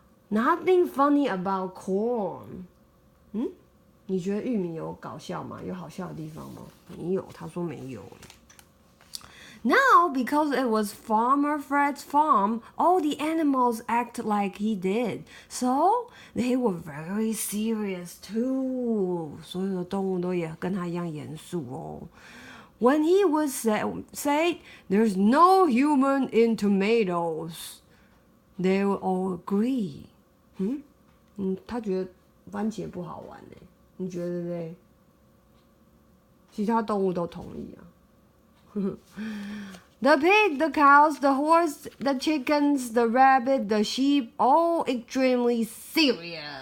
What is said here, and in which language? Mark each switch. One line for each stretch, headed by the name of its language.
English: Nothing funny about corn.
Chinese: 你觉得玉米有搞笑吗？有好笑的地方吗？没有，他说没有。
English: Now, because it was Farmer Fred's farm, all the animals acted like he did. So, they were very serious too.
Chinese: 所有的动物都也跟他一样严肃哦。
English: When he would say, "There's no human in tomatoes," they would all agree.
Chinese: 他觉得番茄不好玩欸，你觉得呢？其他动物都同意啊。
English: The pig, the cows, the horse, the chickens, the rabbit, the sheep, all extremely serious.